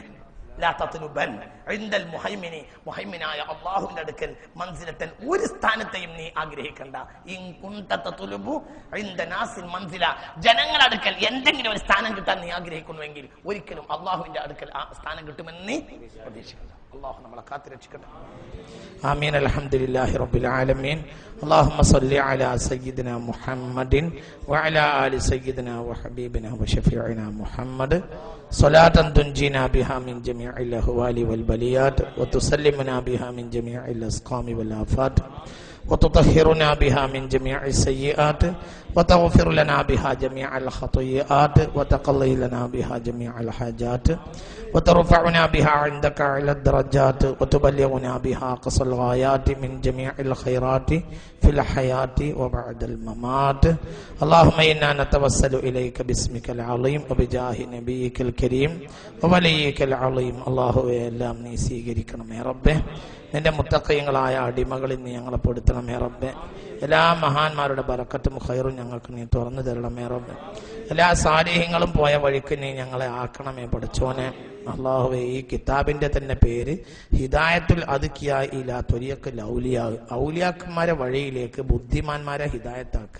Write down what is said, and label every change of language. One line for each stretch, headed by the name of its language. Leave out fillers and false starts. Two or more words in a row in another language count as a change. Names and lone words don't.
Malayalam: പിന്നെ
Arabic: لا تطلبن عند المهيمن
Malayalam: മുഹൈമിനായ അല്ലാഹുവിന്റെ അടുക്കൽ മൻസിലത്തൻ ഒരു സ്ഥാനത്തെയും നീ ആഗ്രഹിക്കണ്ട.
Arabic: إن كنت تطلب عند الناس منزلة
Malayalam: ജനങ്ങളുടെ അടുക്കൽ എന്തെങ്കിലും ഒരു സ്ഥാനം കിട്ടാൻ നീ ആഗ്രഹിക്കുന്നുവെങ്കിൽ ഒരിക്കലും അല്ലാഹുവിന്റെ അടുക്കൽ ആ സ്ഥാനം കിട്ടുമെന്ന് നീ പ്രതീക്ഷിക്കണ്ട. അല്ലാഹു നമ്മളെ കാത്തുരക്ഷിക്കട്ടെ. ആമീൻ.
Arabic: الحمد لله رب العالمين. اللهم صل على سيدنا محمد وعلى آل سيدنا وحبيبنا وشفيعنا محمد صلاة تنجينا بها من جميع الأهوال والبليات وتسلمنا بها من جميع الأسقام والآفات وتطهرنا بها من جميع السيئات وتغفر لنا بها جميع الخطيئات وتقضي لنا بها جميع الحاجات وترفعنا بها عندك على الدرجات وتبلغنا بها أقصى الغايات من جميع الخيرات في الحياة وبعد الممات. اللهم إنا نتوسل إليك باسمك العظيم وبجاه نبيك الكريم ووليك العظيم.
Malayalam: الله എല്ലാം നീ സ്വീകരിക്കണമേ റബ്ബേ. നിന്റെ മുത്തഖീങ്ങളായ അടിമകളിൽ നീ ഞങ്ങളെ പെടുത്തണമേ റബ്ബേ. എല്ലാ മഹാന്മാരുടെ ബറക്കത്തും ഖൈറും ഞങ്ങൾക്ക് നീ തുറന്നു തരണമേ റബ്ബേ. എല്ലാ സാലിഹ്യങ്ങളും പോയ വഴിക്ക് നീ ഞങ്ങളെ ആക്കണമേ പഠിച്ചോനെ. അള്ളാഹുവേ, ഈ കിതാബിന്റെ തന്നെ പേര് ഹിദായത്തുൽ അദ്കിയ ഇലാ ത്വരീഖിൽ ഔലിയാ, ഔലിയാക്കന്മാരെ വഴിയിലേക്ക് ബുദ്ധിമാന്മാരെ ഹിദായത്താക്കുക.